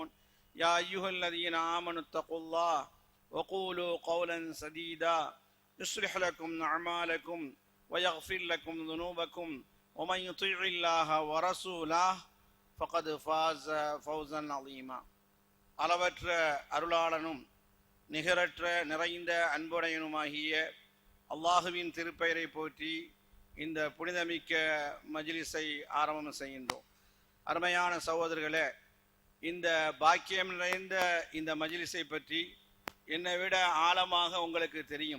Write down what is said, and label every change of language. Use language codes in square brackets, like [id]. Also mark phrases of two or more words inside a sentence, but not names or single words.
[ar] يا أيها الذين آمنوا اتقوا الله وقولوا قولا سديدا يصلح لكم أعمالكم ويغفر لكم ذنوبكم ومن يطيع الله ورسوله فقد فاز فوزا عظيما. [ta] அளவற்ற அருளாளனும் நிகரற்ற நிறைந்த அன்புடையனுமாகிய அல்லாஹுவின் திருப்பெயரை போற்றி இந்த புனிதமிக்க மஜ்லிஸை ஆரம்பம் செய்கின்றோம். அருமையான சகோதரர்களே, இந்த பாக்கியம் நிறைந்த இந்த மஜ்லிஸை பற்றி என்னை விட ஆழமாக உங்களுக்கு தெரியும்.